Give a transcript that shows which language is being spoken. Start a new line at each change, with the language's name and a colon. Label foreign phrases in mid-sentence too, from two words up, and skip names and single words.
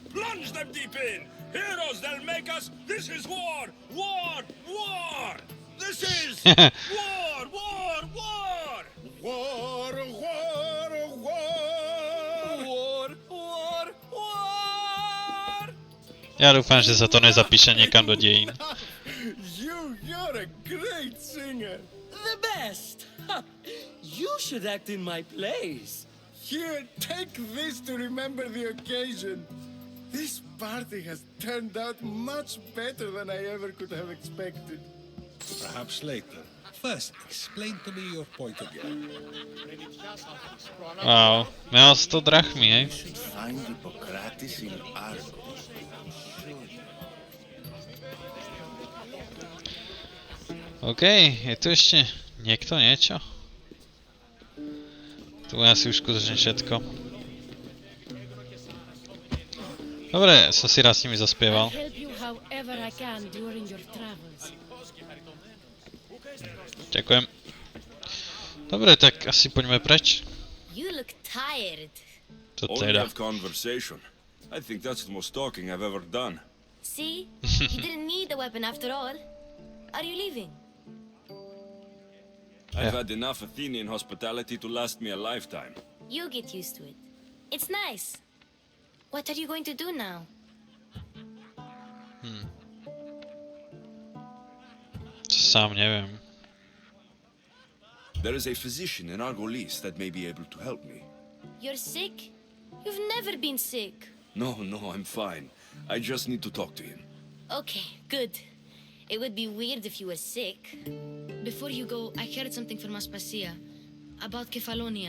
English: Plunge them deep in. Heroes they'll make us. This is war, war, war. This is war, war, war. War, war, war. War, war, war.
Slovak: Ja dúfam, že sa to nezapíše niekam do dejín.
English: You're a great singer. The best. You should act in my plays. Here, take this to remember the occasion. This party has turned out much better than I ever could have expected. Perhaps later. first, explain to me your point of view.
Czech: Wow, měl 100 drachmy, hej?
English: Find Hippocrates in Argos.
Slovak: OK, je tu ešte niekto niečo? Tu je asi už skutočne všetko. Dobre, som si raz s nimi zaspieval. Ďakujem. Dobre, tak asi poďme preč.
English: You look tired. To Only
Slovak: teda.
English: have conversation. I think that's the most talking I've ever done. See? You didn't need the weapon after all. Are you leaving? I've had enough Athenian hospitality to last me a lifetime. You get used to it. It's nice. What are you going to do now?
Slovak: Sám neviem.
English: There is a physician in Argolis that may be able to help me. You're sick? You've never been sick. No, I'm fine. I just need to talk to him. Okay, good. It would be weird if you were sick. Before you go, I heard something from Aspasia about Kefalonia.